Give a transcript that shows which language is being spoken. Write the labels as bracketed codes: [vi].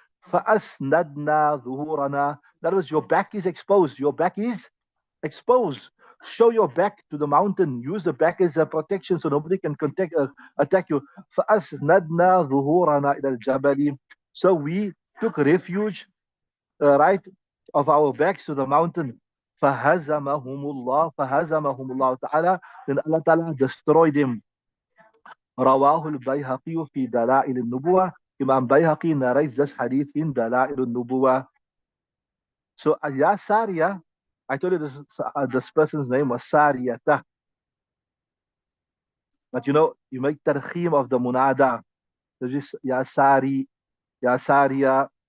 [ar] فأسندنا ظهورنا, [en] that was, your back is exposed, your back is exposed, show your back to the mountain, use the back as a protection so nobody can attack you. [ar] فأسندنا ظهورنا إلى الجبل, [en] so we took refuge, right, of our backs to the mountain. [ar] فهزمهم الله تعالى, [en] then Allah Ta'ala destroyed them. [ar] رواه البيهقي في دلائل النبوة. [en] Imam Bayhaqi narrates this hadith in Dalail al-Nubuwah. So, Ya Sariya, I told you this person's name was Sariyata. But you make tarkhim of the munada. So just Ya Sari, Ya Sariya.